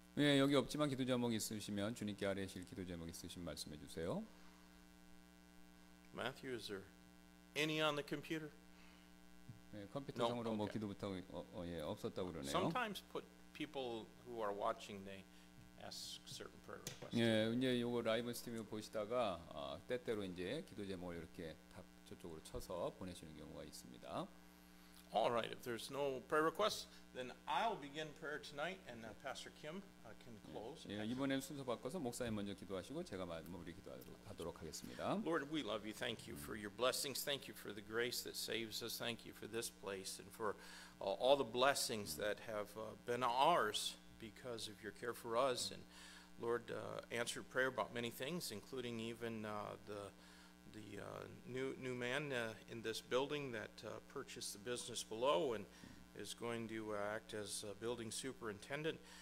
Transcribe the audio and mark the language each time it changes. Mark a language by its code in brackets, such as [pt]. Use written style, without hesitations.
[ko] 예, 여기 없지만 기도 제목 있으시면 주님께 아뢰실 기도 제목 있으시면 말씀해 주세요. [en] Matthew, is there any on the computer? [ko] 네, 컴퓨터상으로 [en] No, [ko] 뭐 [en] okay. [ko] 기도 부탁 예, 없었다고 그러네요. [en] Sometimes people who are watching, they ask certain prayer requests. [ko] 예, 이제 요거 라이브 스트리밍 보시다가 때때로 이제 기도 제목을 이렇게 다 저쪽으로 쳐서 보내시는 경우가 있습니다. [en] All right, if there's no prayer requests, then I'll begin prayer tonight, and Pastor Kim can close. [ko] 예, 이번엔 순서 바꿔서 목사님 먼저 기도하시고 제가 마무리 기도하도록 하겠습니다. [en] Lord, we love you. Thank you for your blessings. Thank you for the grace that saves us. Thank you for this place and for all the blessings that have been ours because of your care for us. And Lord, answered prayer about many things, including even the new man in this building that purchased the business below and is going to act as a building superintendent.